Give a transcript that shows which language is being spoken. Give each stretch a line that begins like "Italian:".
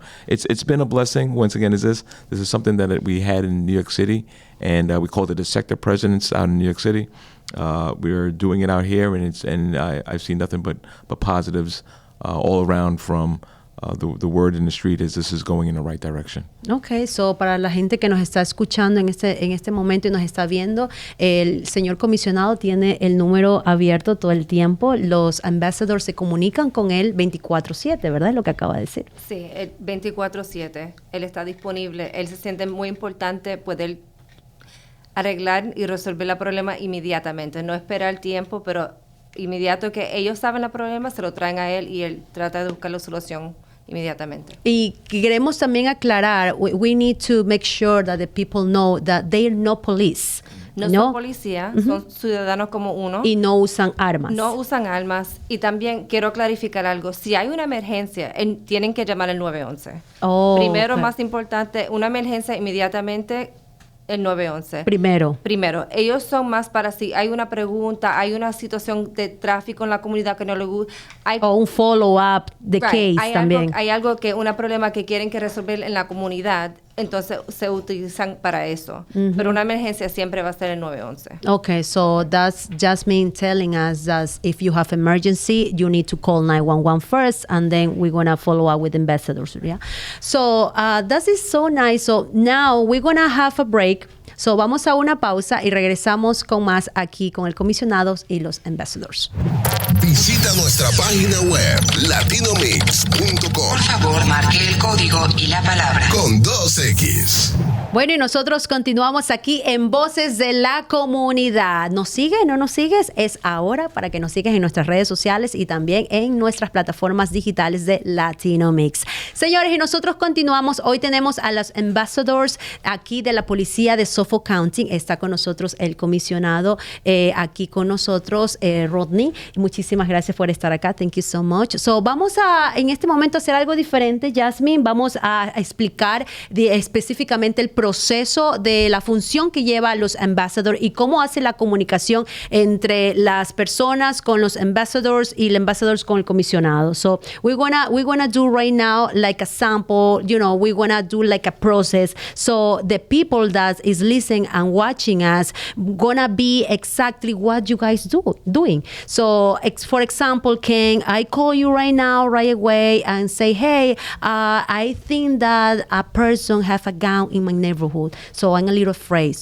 English: So it's been a blessing. Once again, this is something that we had in New York City, and we called it the sector presidents out in New York City. We're doing it out here, and I've seen nothing but positives all around from the word in the street is this is going in the right direction.
Spanish: Okay, so para la gente que nos está escuchando en este momento y nos está viendo, el señor comisionado tiene el número abierto todo el tiempo. Los ambassadors se comunican con él 24/7, ¿verdad? Es lo que acaba de decir. Sí, 24/7. Él está disponible. Él se siente muy importante poder arreglar y resolver el problema inmediatamente. No esperar tiempo, pero inmediato que ellos saben el problema, se lo traen a él y él trata de buscar la solución inmediatamente. Y queremos también aclarar,
English: we need to make sure that the people know that they're not police.
Spanish: No son policías, son ciudadanos como uno. Y no usan armas. No usan armas. Y también quiero clarificar algo. Si hay una emergencia, tienen que llamar al 911. Primero, más importante, una emergencia inmediatamente, el 911. Primero. Ellos son más para si hay una pregunta, hay una situación de tráfico en la comunidad que no le gusta. O un follow-up de case también. Hay algo un problema que quieren que resolver en la comunidad, entonces se utilizan para eso. Pero una emergencia siempre va a ser el 911.
English: Okay, so that's Jasmine telling us that if you have emergency, you need to call 911 first, and then we're going to follow up with ambassadors. Yeah. So that is so nice. So now we're going to have a break.
Spanish: So vamos a una pausa y regresamos con más aquí con el comisionado y los ambassadors. Visita nuestra página web latinomix.com. Por favor, marque el código y la palabra con 2X. Bueno, y nosotros continuamos aquí en Voces de la Comunidad. ¿Nos sigues? ¿No nos sigues? Es ahora para que nos sigas en nuestras redes sociales y también en nuestras plataformas digitales de Latino Mixx. Señores, y nosotros continuamos. Hoy tenemos a los ambassadors aquí de la policía de Suffolk County. Está con nosotros el comisionado aquí con nosotros, Rodney. Muchísimas gracias por estar acá.
English: Thank you so much.
Spanish: So, vamos a, en este momento, hacer algo diferente, Jasmine. Vamos a explicar específicamente el programa proceso de la función que lleva los ambassadors y cómo hace la comunicación entre las personas con los ambassadors y los ambassadors con el comisionado.
English: So we're gonna do right now like a sample, we're gonna do like a process. So the people that is listening and watching us gonna be exactly what you guys doing. So for example, can I call you right now, right away, and say, hey, I think that a person have a gun in my neighborhood, so I'm a little afraid.